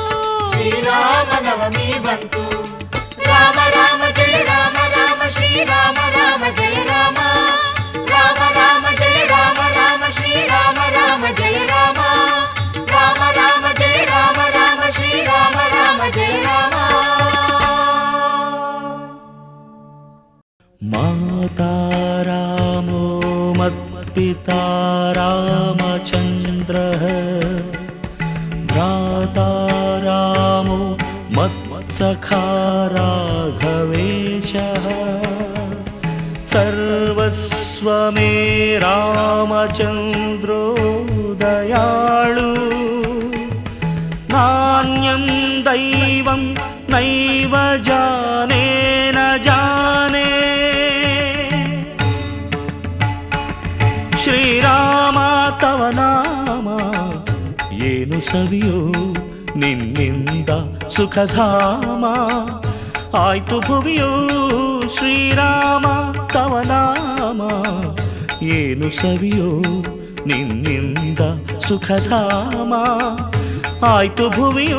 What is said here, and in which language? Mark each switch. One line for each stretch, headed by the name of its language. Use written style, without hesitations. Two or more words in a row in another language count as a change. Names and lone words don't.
Kannada: ಶ್ರೀರಾಮನವಮಿ ಬಂತು.
Sanskrit: ರಾಮ ರಾಮ ಜಯ ರಾಮ ರಾಮ ಶ್ರೀರಾಮ ರಾಮ ಜಯ ರಾಮ. ರಾಮ ರಾಮ ಜಯ ರಾಮ ರಾಮ ಶ್ರೀರಾಮ ರಾಮ ಜಯ ರಾಮ. ರಾಮ ರಾಮ ಜಯ ರಾಮ ರಾಮ ಶ್ರೀರಾಮ ರಾಮ ಜಯ ರಾಮ. माता रामो मत्पिता रामचन्द्रः भ्राता रामो मत्सखा राघवेश देशः सर्वस्व मे रामचन्द्रो दयाळु नान्यं दैवं नैव जाने न जाने
Kannada: ಶ್ರೀರಾಮ
Sanskrit: ತವ ನಾಮ
Kannada: ಏನು ಸವಿಯೋ ನಿನ್ನಿಂದ ಸುಖಧಾಮ ಆಯ್ತು ಭುವಿಯೋ ಶ್ರೀರಾಮ
Sanskrit: ತವ ನಾಮ
Kannada: ಏನು ಸವಿಯೋ ನಿನ್ನಿಂದ ಸುಖಧಾಮ ಆಯ್ತು ಭುವಿಯೋ